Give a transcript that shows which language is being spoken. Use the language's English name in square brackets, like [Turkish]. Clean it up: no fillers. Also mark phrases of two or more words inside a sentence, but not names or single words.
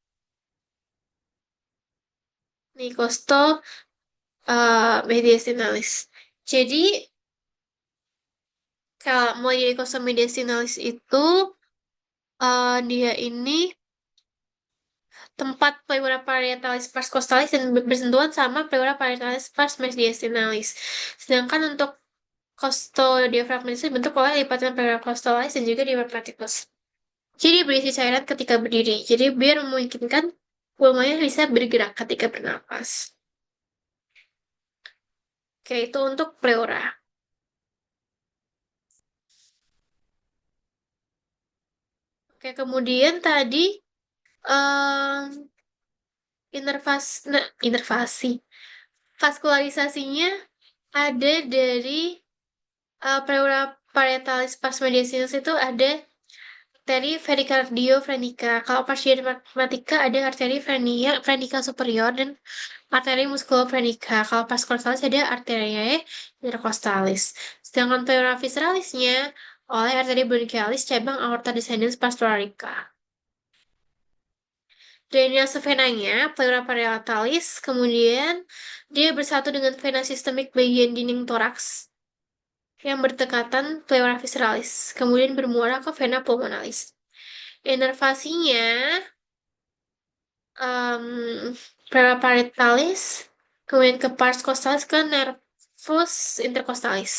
[Indonesian] Nih costo mediastinalis. Jadi kalau mau jadi costo mediastinalis itu dia ini tempat pleura parietalis pars costalis dan bersentuhan sama pleura parietalis pars mediastinalis. Sedangkan untuk costodiaphragmatis dibentuk oleh lipatan pleura costalis dan juga diaphragmaticus. Jadi berisi cairan ketika berdiri. Jadi biar memungkinkan pulmonya bisa bergerak ketika bernapas. Oke, itu untuk pleura. Oke, kemudian tadi em, inervasi. Vaskularisasinya ada dari pleura parietalis pars mediastinus itu ada arteri pericardiofrenica. Kalau pars diaphragmatica ada arteri frenica superior dan arteri musculofrenica. Kalau pars costalis ada arteriae intercostalis. Sedangkan pleura visceralisnya oleh arteri bronchialis cabang aorta descendens pars thoracica. Drainase venanya, pleura parietalis, kemudian dia bersatu dengan vena sistemik bagian dinding toraks yang berdekatan pleura visceralis, kemudian bermuara ke vena pulmonalis. Inervasinya, pleura parietalis, Kemudian ke pars costalis ke nervus intercostalis.